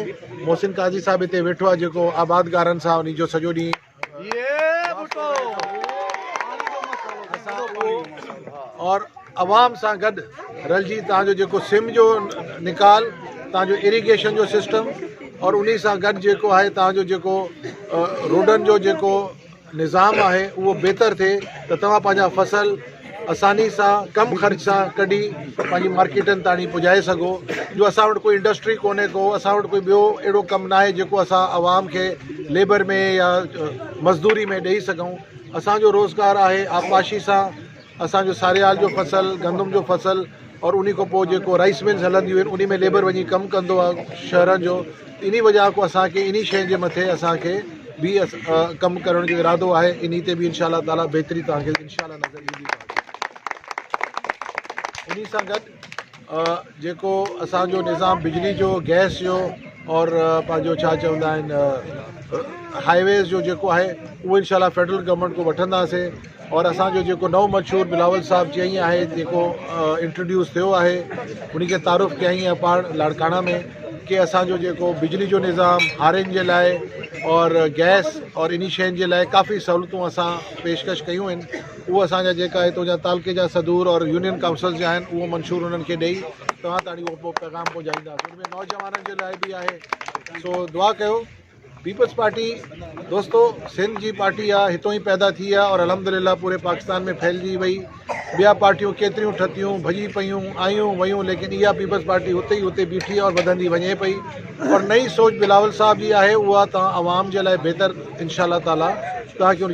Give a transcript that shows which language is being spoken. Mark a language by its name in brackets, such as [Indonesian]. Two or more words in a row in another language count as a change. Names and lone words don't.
[Sindhi] मोहसिन काज़ी साहब हिते वेठो आहे जेको आबादगारनि सां उन जो सॼो ॾींहुं और आवाम सां गॾु रलिजी तव्हांजो जेको सिम जो निकाल, तव्हांजो इरीगेशन जो सिस्टम और उन सां गॾु जेको आहे तव्हांजो जेको रोडनि जो जेको निज़ाम आहे उहो बहितर थिए त तव्हां पंहिंजा फसल आसानी सां कम ख़र्च सां कढी पंहिंजी मार्केटनि ताणी पुॼाए सघो। जो असां वटि कोई इंडस्ट्री कोन्हे को, असां वटि कोई ॿियो अहिड़ो कमु न आहे जेको असां आवाम खे लेबर में या मज़दूरी में ॾेई सघूं। असांजो रोज़गार आहे आपाशी सां असांजो सारियाल जो फसल, गंदम जो फसल और उन खां पोइ जेको [English] राइस मिल्स [Sindhi] हलंदियूं आहिनि उन में लेबर वञी कमु कंदो आहे शहरनि जो। इन वजह खां असांखे इन शइ जे मथे असांखे बि कमु करण जो इरादो आहे। इन ते बि इंशाअल्लाह ताला बहितरी तव्हांखे इंशाअल्लाह नज़र ईंदी। उन सां गॾु जेको असांजो निज़ाम बिजली जो, गैस जो और पंहिंजो छा चवंदा आहिनि हाईवेज़ जो जेको आहे उहो इंशाअल्लाह [English] फेडरल गवर्नमेंट [Sindhi] को वठंदासीं। और असांजो जेको नओं मशहूर बिलावल साहब चई आहे जेको इंट्रोड्यूस थियो आहे उनखे तारुफ़ कयईं आहे पाण लाड़काना में कि असांजो जेको बिजली जो निज़ाम हारियुनि जे लाइ और गैस और इन शयुनि जे लाइ काफ़ी सहूलियतूं असां पेशकश कयूं आहिनि। उहो असांजा जेका हितां जा तालुके जा सदूर और यूनियन काउंसिल जा आहिनि उहो मंशूर उन्हनि खे ॾेई तव्हां ताणी उहो पैगाम पहुचाईंदासीं। उनमें नौजवाननि जे लाइ बि आहे। सो दुआ कयो। पीपल्स पार्टी दोस्तों सिंध जी पार्टी आहे, हितों ई पैदा थी आहे और अल्हम्दुलिल्लाह पूरे पाकिस्तान में फैलिजी वई। ॿिया पार्टियूं केतिरियूं ठतियूं भॼी पियूं आयूं वयूं, लेकिन इहा पीपल्स पार्टी उते बीठी और वधंदी वञे पई। और नई सोच बिलावल साहब जी आहे, उहा तव्हां आवाम जे लाइ बहितर इंशाअल्लाह ताला तव्हांखे